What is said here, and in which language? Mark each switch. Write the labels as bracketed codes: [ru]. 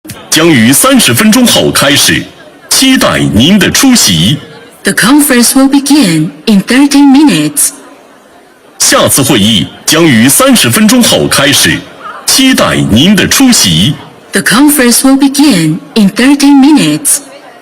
[zh] 将于30分钟后开始，期待您的出席。 [en] The conference will begin in 30 minutes. [zh] 下次会议将于30分钟后开始，期待您的出席。 [en] The conference will begin in 30 minutes.